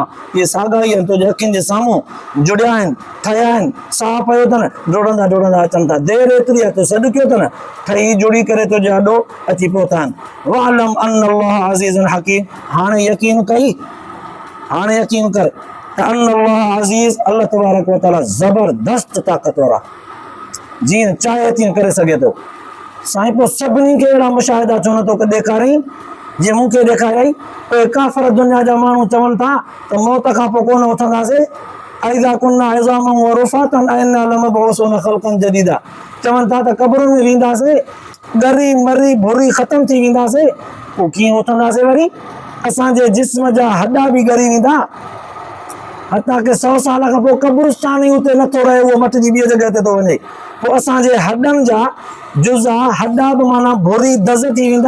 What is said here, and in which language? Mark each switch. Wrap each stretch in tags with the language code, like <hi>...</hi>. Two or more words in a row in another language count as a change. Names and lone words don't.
<sd>इहे साॻा ई आहिनि तुंहिंजे अखियुनि जे साम्हूं जुड़िया आहिनि ठहिया आहिनि साह पियो अथनि डोड़ंदा अचनि था। देरि एतिरी आहे तूं सॾु कयो अथनि ठही जुड़ी करे तुंहिंजे अॾो अची पहुता आहिनि।</sd> <ar>واعلم الله العزيز الحكيم.</ar> <sd>हाणे यकीन कर त अल्लाह अज़ीज़</sd> <ar>الله تبارك وتعالى</ar> <sd>ज़बरदस्त ताक़तवर आहे जीअं चाहे तीअं करे सघे थो। साईं पोइ सभिनी खे अहिड़ा मुशाहिदा छो नथो ॾेखारई जीअं मूंखे ॾेखारियई। पोइ काफ़िर दुनिया जा माण्हू चवनि था त मौत खां पोइ कोन उथंदासीं</sd> <ar>أئذا كنا عظاما ورفاتا أئنا لمبعوثون خلقا جديدا.</ar> <sd>चवनि था त क़बरुनि में वेंदासीं ॻरी मरी भुरी ख़तम थी वेंदासीं पोइ कीअं उथंदासीं वरी। असांजे जिस्म जा हॾा बि ॻरी वेंदा हता के 100 साल खां पोइ क़ब्रिस्तान ई उते नथो रहे उहो मटिजी ॿिए जॻह ते थो वञे। पोइ असांजे हॾनि जा जुज़ा हॾा बि माना भुरी दज़ थी वेंदा।</sd>